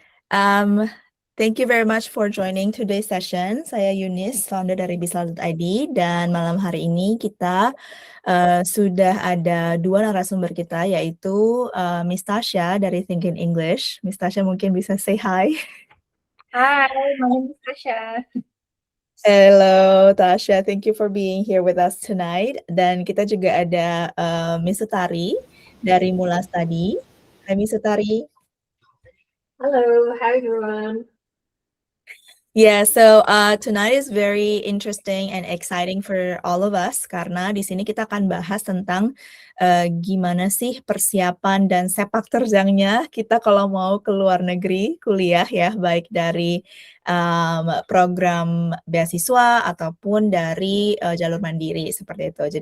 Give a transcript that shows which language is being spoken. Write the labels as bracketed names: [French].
[English] Um, Thank you very much for joining today's session. [Indonesian] Saya Yunis, founder dari Bisal.id, dan malam hari ini kita sudah ada dua narasumber kita, yaitu Miss Tasha dari Think in English. Miss Tasha mungkin bisa [English] say hi. Hi, my name is Tasha. Hello Tasha, thank you for being here with us tonight. [Indonesian] Dan kita juga ada Miss Utari dari Mula Study. Hai Miss Utari. [English] Hello, hi everyone. Yeah, so tonight is very interesting and exciting for all of us [Indonesian] karena di sini kita akan bahas tentang gimana sih persiapan dan sepak terjangnya kita kalau mau ke luar negeri kuliah ya, baik dari program beasiswa ataupun dari jalur mandiri seperti itu.